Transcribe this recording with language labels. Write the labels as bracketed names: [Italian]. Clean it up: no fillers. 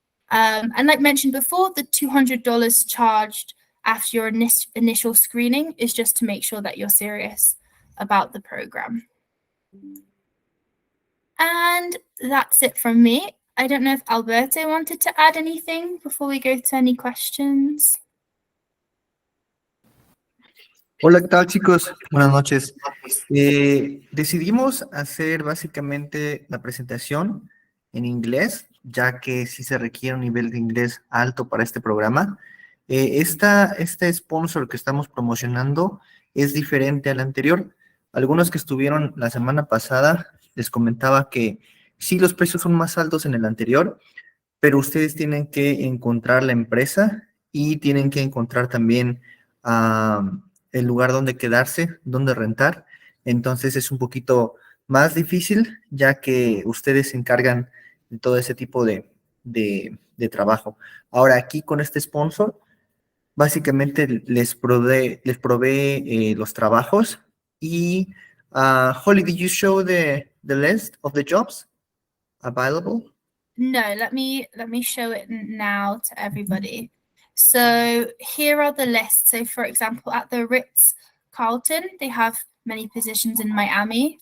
[English] And like mentioned before, the $200 charged after your initial screening is just to make sure that you're serious about the program. And that's it from me. I don't know if Alberto wanted to add anything before we go to any questions. [Spanish] Hola, ¿qué tal, chicos? Buenas noches. Decidimos hacer básicamente la presentación en inglés, ya que sí se requiere un nivel de inglés alto para este programa. Este sponsor que estamos promocionando es diferente al anterior. Algunos que estuvieron la semana pasada les comentaba que sí, los precios son más altos en el anterior, pero ustedes tienen que encontrar la empresa y tienen que encontrar también el lugar donde quedarse, donde rentar. Entonces es un poquito más difícil, ya que ustedes se encargan de todo ese tipo de trabajo. Ahora, aquí con este sponsor, básicamente les provee los trabajos. [English] Y, Holly, did you show the list of the jobs available? No, let me show it now to everybody. So here are the lists. So for example, at the Ritz-Carlton, they have many positions in Miami.